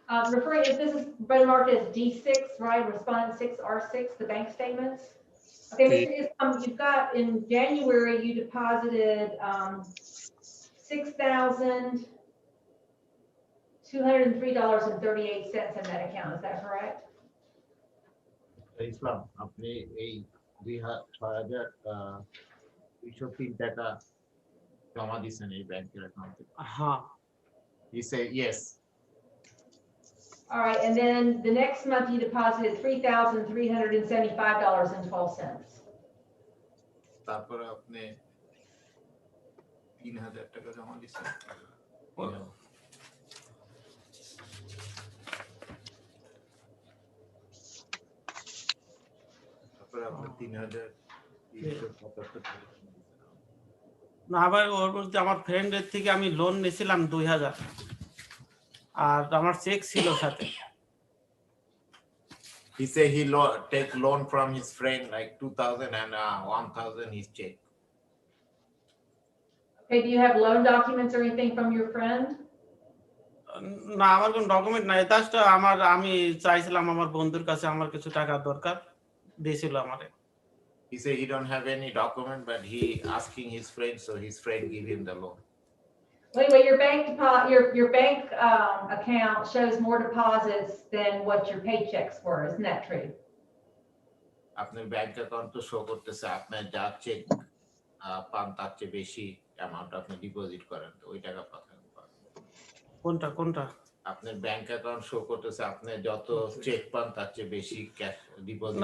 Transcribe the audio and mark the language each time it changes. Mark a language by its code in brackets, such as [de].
[en] Referring, if this is been marked as D6, right, respondent 6R6, the bank statements. Okay, Mr. Islam, you've got in January, you deposited $6,203.38 in that account, is that correct? [bn] ইসলাম আপনি এই 6,203 টাকা জমা দিয়েছেন এই ব্যাংকের অ্যাকাউন্টে হ্যাঁ [en] he said yes All right, and then the next month you deposited $3,375.12. [bn] তারপরে আপনি 3,000 টাকা জমা দিয়েছেন তারপরে আপনি 3,377 টাকা না আবার ওর বলতে আমার ফ্রেন্ডের থেকে আমি লোন নিয়েছিলাম 2,000 আর আমার চেক ছিল সাথে [en] he said he take loan from his friend like 2,000 and 1,000 his check Okay, do you have loan documents or anything from your friend? [bn] না আমার কোনো ডকুমেন্ট নাই জাস্ট আমি চাইছিলাম আমার বন্ধুর কাছে আমার কিছু টাকা দরকার দিয়েছিল আমারে [en] he said he don't have any document but he asking his friend so his friend give him the loan Anyway, your bank account shows more deposits than what your paychecks were. Isn't that true? [bn] আপনার bank account তো show করতেছে আপনার যা check পান তার চেয়ে বেশি amount আপনি ডিপোজিট করেন তো ওই টাকা পাবেন কোনটা আপনার ব্যাংক অ্যাকাউন্ট শো করতেছে আপনি যত চেক পান তার চেয়ে বেশি ক্যাশ ডিপোজিট